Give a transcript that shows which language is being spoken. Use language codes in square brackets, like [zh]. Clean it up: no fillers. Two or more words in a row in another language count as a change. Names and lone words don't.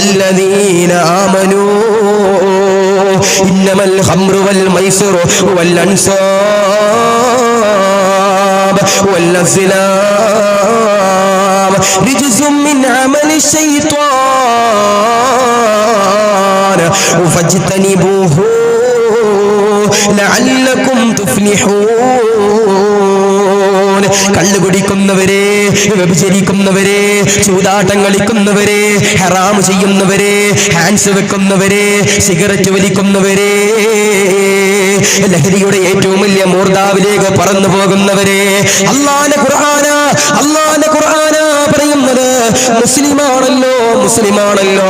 [ar] الذين آمنوا إنما الخمر والميسر والأنصاب والأزلام رجس من عمل الشيطان فاجتنبوه لعلكم تفلحون. [ml] കള്ളു കുടിക്കുന്നവരെ, വ്യഭിചരിക്കുന്നവരെ, ചൂതാട്ടം കളിക്കുന്നവരെ, ഹറാം ചെയ്യുന്നവരെ, ഹാൻസ് വെക്കുന്നവരെ, സിഗരറ്റ് വലിക്കുന്നവരെ, ലഹരിയുടെ ഏറ്റവും വലിയ മൂർധാവിലേക്ക് പറന്നു പോകുന്നവരെ, അല്ലാഹുവിന്റെ ഖുർആന പറയുന്നത് മുസ്ലിമാണല്ലോ, മുസ്ലിമാണല്ലോ.